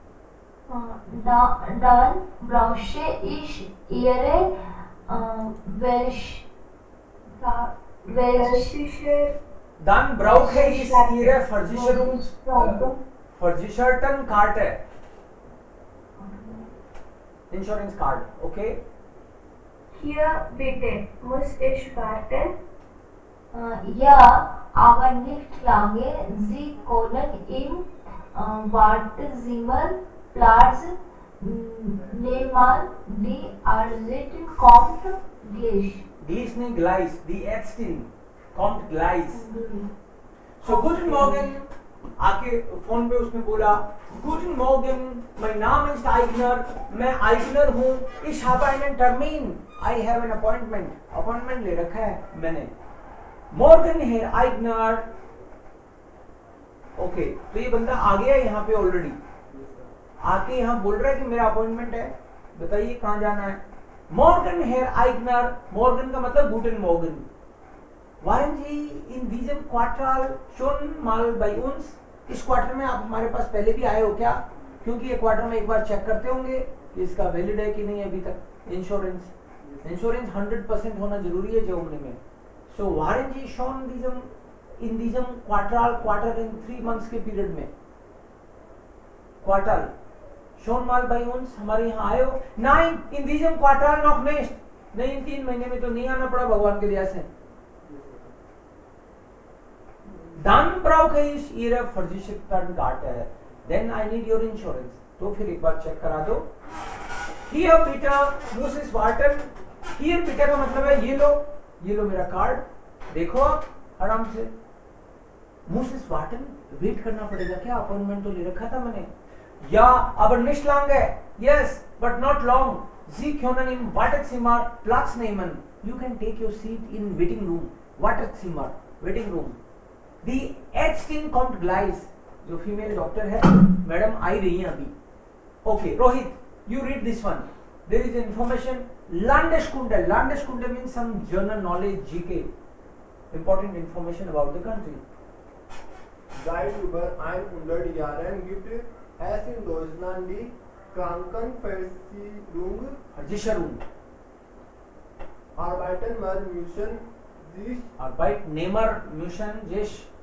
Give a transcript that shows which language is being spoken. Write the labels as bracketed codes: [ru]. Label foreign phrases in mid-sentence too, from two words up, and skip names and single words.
[de] Dann brauche ich Ihre Dann brauche ich Ihre Versichertenkarte. [en] insurance card. okay. [de] Hier bitte muss ich warten. Ja, aber nicht lange. Sie können im Wartezimmer Platz nehmen. Die Arzt kommt gleich. Gleich नहीं gleich. Die Ärztin kommt gleich. So guten Morgen. [hi] आके फोन पे उसने बोला [de] Guten Morgen, mein Name ist Eigner, [hi] मैं आइगनर हूँ. [de] Ich habe einen Termin, [en] I have an appointment. [hi] अपॉइंटमेंट ले रखा है मैंने. [de] Morgen Herr Eigner. [hi] ओके, तो ये बंदा आ गया यहाँ पे ऑलरेडी. आके यहाँ बोल रहा है कि मेरा अपॉइंटमेंट है, बताइए कहाँ जाना है. [de] Morgen Herr Eigner. Morgen [hi] का मतलब [de] Guten Morgen. Waren Sie in diesem Quartal schon mal bei uns? [hi] इस क्वार्टर में आप हमारे पास पहले भी आए हो क्या? क्योंकि ये क्वार्टर में एक बार चेक करते होंगे कि इसका वैलिड है कि नहीं है अभी तक इंश्योरेंस. इंश्योरेंस 100% होना जरूरी है जर्मनी में. [de] सो waren Sie schon in diesem Quartal, [hi] क्वार्टर [en] in 3 months [hi] के पीरियड में. [de] क्वार्टर schon mal bei uns, [hi] हमारे यहाँ आए हो? [de] Nein, in diesem Quartal noch nicht. [hi] नहीं, इन 3 महीने में तो नहीं आना पड़ा भगवान के दया से. [de] Dann brauche ich Ihre Versichertenkarte. [en] Then I need your insurance. [hi] तो फिर एक बार चेक करा दो. [de] Hier bitte muss es warten. Hier bitte [hi] का मतलब है ये लो मेरा कार्ड. देखो आप आराम से. [de] Muss es warten. [hi] वेट करना पड़ेगा क्या? अपॉइंटमेंट तो ले रखा था मैंने. [de] Ja, aber nicht lange. [en] Yes, but not long. [de] Sie können im Wartezimmer Platz nehmen. [en] You can take your seat in waiting room. Wartezimmer, waiting room. [de] The Ärztin kommt gleich. [hi] जो [en] female doctor [hi] है मैडम आई रही हैं अभी. [en] ओके रोहित, you read this one. There is information. [de] Landeskunde. [en] Landeskunde means some general knowledge, GK. Important information about the country. [de] Seit über 100 Jahren gibt es in Deutschland die Krankenversicherung. Versicherung. Arbeitnehmer müssen sich Arbeitnehmer müssen sich